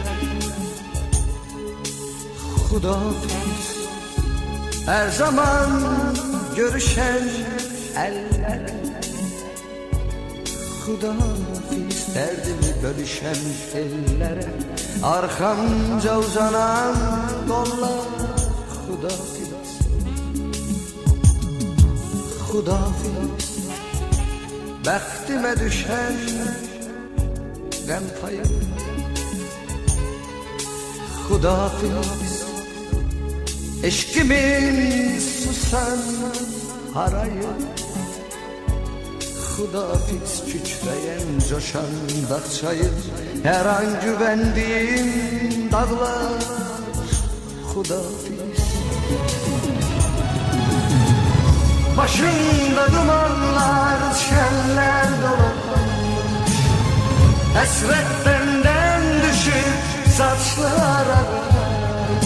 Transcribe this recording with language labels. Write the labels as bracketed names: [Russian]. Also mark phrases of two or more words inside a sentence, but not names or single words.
[Turkish] Xudafiz, her zaman görüşen ellere. Xudafiz, derdimi bölüşen ellere. Arkamca uzanan kollar. [Azerbaijani] Xudafiz, Xudafiz, bəxtimə düşən qəm payı. Xudafiz, eşkimin susan harayı. Xudafiz, kükrəyən coşan dağçayı. Hər an güvəndiyim dağlar. [Turkish] Xudafiz, başımda dumanlar, şenler dolanmış. Esret benden düşüp saçlara karış.